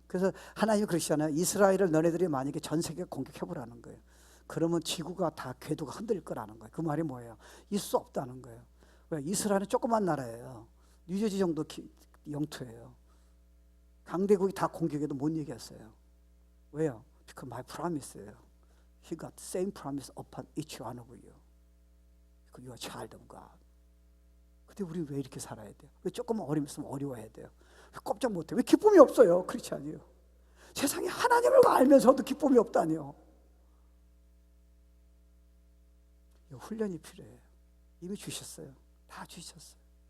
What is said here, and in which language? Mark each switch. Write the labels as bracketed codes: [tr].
[ko] 그래서 하나님이 그러시잖아요. 이스라엘을 너네들이 만약에 전 세계 공격해보라는 거예요. 그러면 지구가 다 궤도가 흔들릴 거라는 거예요. 그 말이 뭐예요? 있을 수 없다는 거예요. 왜? 이스라엘은 조그만 나라예요. 뉴저지 정도 영토예요. 강대국이 다 공격해도 못 이겼어요. 왜요? [en] Because my promise예요. He got same promise upon each one of you. Because you are child of God. [ko] 근데 우리 왜 이렇게 살아야 돼요? 왜 조금만 어려움 있으면 어려워야 돼요? 왜 꼼짝 못해요? 왜 기쁨이 없어요? 그렇지 않아요? 세상에 하나님을 알면서도 기쁨이 없다니요. 훈련이 필요해요. 이미 주셨어요. 다 주셨어요.